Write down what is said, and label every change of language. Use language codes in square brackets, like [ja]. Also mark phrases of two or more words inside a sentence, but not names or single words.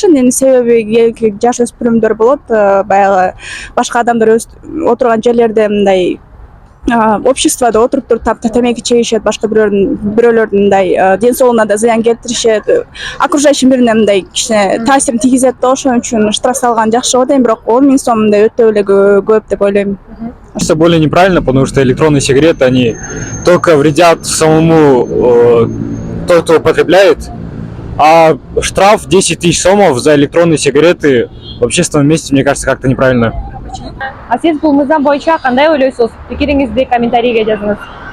[ky] Эми себеби жаш өспүрүмдөр болот, баягы башка адамдар отурган жерлерде мындай обществода отуруп туруп темеки чегишет, башка бирөөлөрдүн мындай ден соолугуна да зыян келтиришет, окружающий мирине мындай кичине таасирин тийгизет да, ошон үчүн штраф салган жакшы го дейм, бирок 10 миң сом мындай өтө эле көп деп ойлойм. [ru] Это более неправильно, потому что электронные сигареты, они только вредят самому тот, кто употребляет, а штраф 10 тысяч сомов за электронные сигареты в общественном месте, мне кажется, как-то неправильно. [ky] А сиз бул мыйзам боюнча кандай ойлойсуз? Пикириңизди комментарийге жазыңыз.